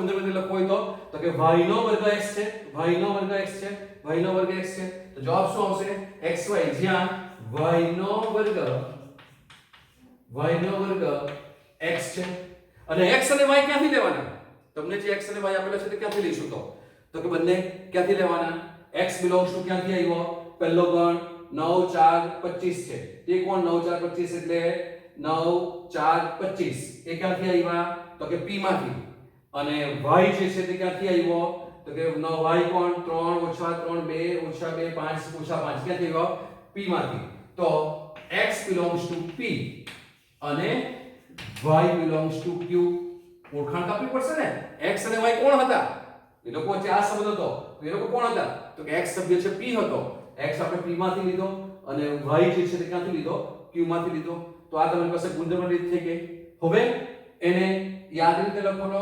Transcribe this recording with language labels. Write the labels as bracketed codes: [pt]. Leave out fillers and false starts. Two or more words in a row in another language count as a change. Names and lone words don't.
[gu] ગુણધર્મથી લખવો હોય તો કે y નો વર્ગ x છે, y નો વર્ગ x છે, y નો વર્ગ x છે. તો જવાબ શું આવશે? xy, જ્યાં y નો વર્ગ x છે. અને x અને y ક્યાંથી લેવાના? તમને જે x અને y આપેલા છે તે ક્યાંથી લઈશું? તો કે બંને ક્યાંથી લેવાના? [en] x belongs to [gu] ક્યાંથી આવ્યો? પહેલો ગણ 9 4 25 છે. તે કોણ? 9 4 25 એટલે 9 4 25. એ ક્યાંથી આવ્યા? તો કે p માંથી. અને y જે છે તે ક્યાંથી આવ્યો? તો કે y કોણ? 3 - 3 2 - 2 5 - 5 ક્યાંથી આવ્યો? p માંથી. તો [en] x belongs to [gu] p અને [en] y belongs to [gu] q. ઓળખાણ આપવી પડશે ને. x અને y કોણ હતા? એ લોકો વચ્ચે આ સંબંધ હતો. તો એ લોકો કોણ હતા? તો કે x સભ્ય છે p હતો. x આપણે p માંથી લીધો અને y જે છે તે ક્યાંથી લીધો? q માંથી લીધો. તો આ તમારી પાસે ગુણધર્મ રીત થઈ ગઈ. હવે એને યાદ રીતે લખવાનો.